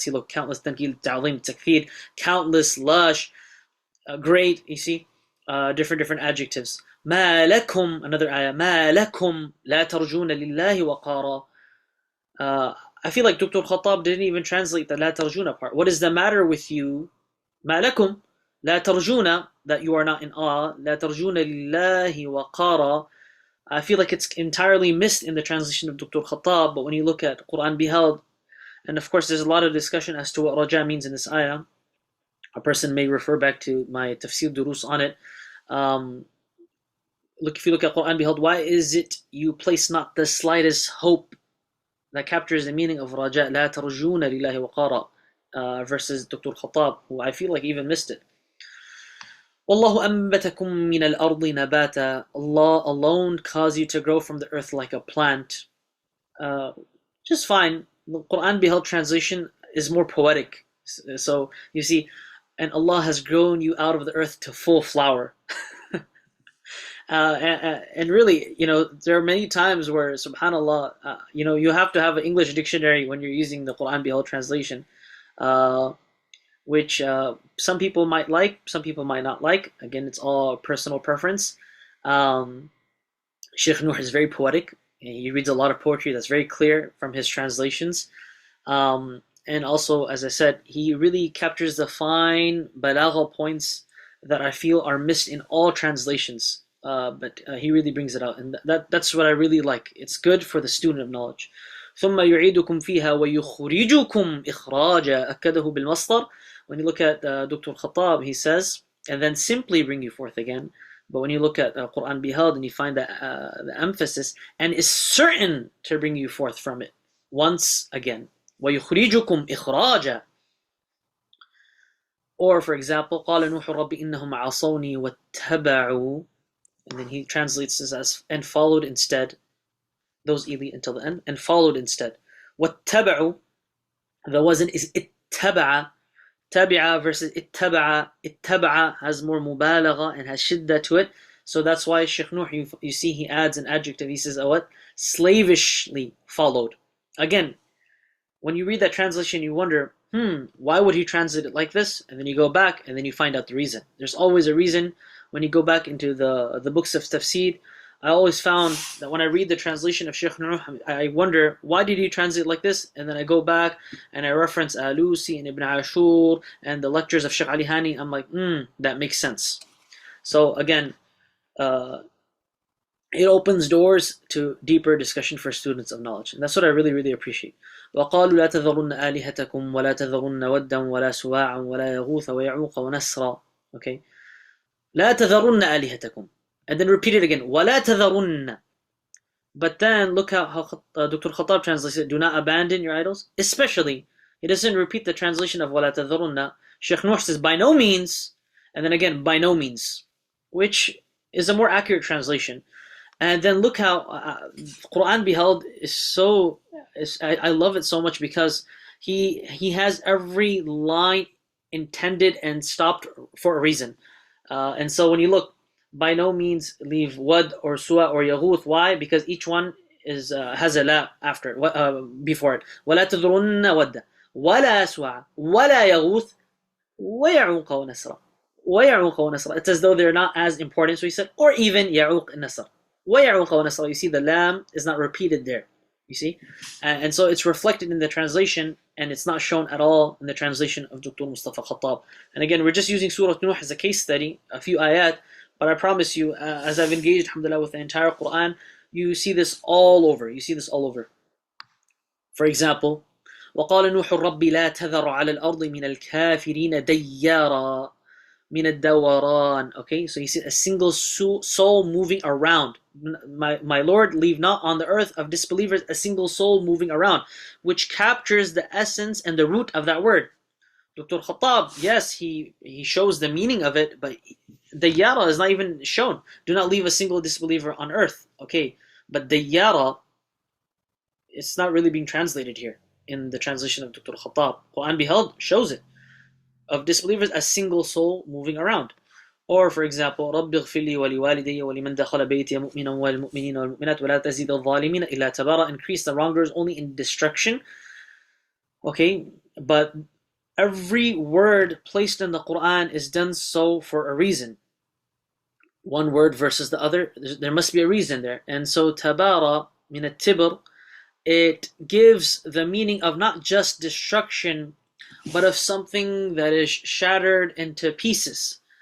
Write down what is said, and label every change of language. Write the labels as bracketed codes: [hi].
[en] See, look, countless tankil, ta'lim, takfir, countless, lush, great, you see. Different adjectives. [ar] ما لكم, [en] another ayah, [ar] ما لكم لا ترجون لله وقارا. [en] I feel like Dr. Khattab didn't even translate the لا ترجون part. What is the matter with you? [ar] ما لكم لا ترجون, [en] that you are not in awe. [ar] لا ترجون لله وقارا. [en] I feel like it's entirely missed in the translation of Dr. Khattab, but when you look at Quran Beheld, and of course there's a lot of discussion as to what raja means in this ayah. A person may refer back to my tafsir durus on it. If you look at Quran Beheld, why is it you place not the slightest hope? That captures the meaning of raja, [ar] لا ترجون لله وقارا, [en] versus Dr. Khattab, who I feel like even missed it. [ar] والله أنبتكم من الأرض نباتا. [en] Allah alone caused you to grow from the earth like a plant. Just fine. The Quran Beheld translation is more poetic. So you see, and Allah has grown you out of the earth to full flower. And really, there are many times where, subhanAllah, you have to have an English dictionary when you're using the Quran Beheld translation, which some people might like, some people might not like. Again, it's all personal preference. Sheikh Nuh is very poetic. He reads a lot of poetry that's very clear from his translations. And also, as I said, he really captures the fine balagha points that I feel are missed in all translations. But he really brings it out, and that's what I really like. It's good for the student of knowledge. [ar] ثم يعيدكم فيها ويخرجكم إخراجا. أكده بالمصدر. [en] When you look at Dr. Khattab, he says, and then simply bring you forth again. But when you look at Quran Beheld and you find the emphasis, and is certain to bring you forth from it once again. [ar] وَيُخْرِجُكُمْ إِخْرَاجًا. [en] Or, for example, [ar] قَالَ نُوحُ رَبِّ إِنَّهُمْ عَصَوْنِي وَاتَّبَعُوا. [en] And then he translates this as, and followed instead. Those elite until the end, and followed instead. وَاتَّبَعُوا. The wazn is ittaba'a. Tabi'a versus ittaba'a. Ittaba'a has more mubalagha and has shidda to it. So that's why Sheikh Nuh, you see he adds an adjective. He says, what? Slavishly followed. Again, when you read that translation, you wonder, why would he translate it like this? And then you go back, and then you find out the reason. There's always a reason. When you go back into the books of tafsir, I always found that when I read the translation of Sheikh Nuh, I wonder, why did he translate like this? And then I go back, and I reference Alusi and Ibn Ashur, and the lectures of Sheikh Ali Hani. I'm like, that makes sense. So again, it opens doors to deeper discussion for students of knowledge. And that's what I really, really appreciate. [ar] وقالوا لا تذرن آلهتكم ولا تذرن ودا ولا سواعا ولا يغوث ويعوق ونسرا. [en] Okay. [ar] لا تذرن آلهتكم. [en] And then repeat it again. [ar] ولا تذرن. [en] But then look how Dr. Khattab translates it. Do not abandon your idols. Especially, he doesn't repeat the translation of [ar] ولا تذرن. [en] Sheikh Noor says by no means. And then again, by no means. Which is a more accurate translation. And then look how Quran Beheld is so. I love it so much because he has every line intended and stopped for a reason. And so when you look, by no means leave wad or suwa or yaghuth. Why? Because each one is has a la after before it. [ar] ولا تذرن ود ولا سواع ولا يغوث ويعوق ونسرا. ويعوق ونسرا. [en] It's as though they're not as important. So he said, or even [ar] يعوق النسر. [en] You see the lam is not repeated there. You see? And so it's reflected in the translation and it's not shown at all in the translation of Dr. Mustafa Khattab. And again, we're just using Surah Nuh as a case study, a few ayat, but I promise you, as I've engaged, alhamdulillah, with the entire Quran, you see this all over. You see this all over. For example, [ar] وَقَالَ نُوحُ رَبِّ لَا تَذَرَ عَلَى الْأَرْضِ مِنَ الْكَافِرِينَ دَيَّارًا مِنَ الدَّوَرَانِ. [en] Okay, so you see a single soul moving around. My Lord, leave not on the earth of disbelievers a single soul moving around, which captures the essence and the root of that word. Dr. Khattab, yes, he shows the meaning of it, but the yara is not even shown. Do not leave a single disbeliever on earth. Okay, but the yara, it's not really being translated here in the translation of Dr. Khattab. Quran Beheld shows it, of disbelievers, a single soul moving around. Or for example, [ar] رَبِّ اغْفِرْ لِي وَلِوَالِدَيَّ وَلِمَنْ دَخَلَ بَيْتِيَ مُؤْمِنًا وَالْمُؤْمِنِينَ وَالْمُؤْمِنَاتِ وَلَا تَزِيدَ الظَّالِمِينَ إِلَّا تَبَارًا. [en] Increase the wrongers only in destruction. Okay, but every word placed in the Quran is done so for a reason. One word versus the other, there must be a reason there. And so tabara min at-tibr, it gives the meaning of not just destruction, but of something that is shattered into pieces.